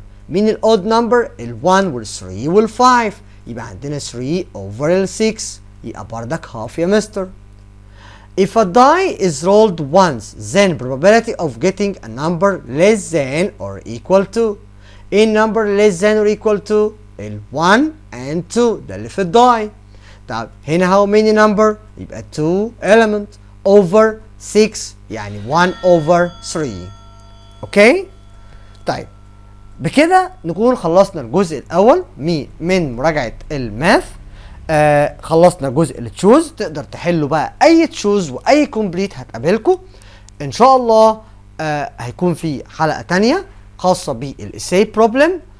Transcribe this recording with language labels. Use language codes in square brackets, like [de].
[ar] مين ال odd number؟ ال 1 وال 3 وال 5. يبقى عندنا 3 over ال 6 يبقى بردك half يا مستر. [en] If a die is rolled once, then probability of getting a number less than or equal to. A number less than or equal to ال 1 and 2 [ar] ده اللي في الداي. طب هنا [en] how many number؟ يبقى 2 element over 6 يعني 1 over 3. [ar] اوكي؟ طيب بكده نكون خلصنا الجزء الاول من مراجعة الماث. خلصنا جزء التشوز. تقدر تحلوا بقى اي تشوز واي كومبليت هتقابلكم ان شاء الله. هيكون في حلقة تانية خاصة بالإساي بروبلم.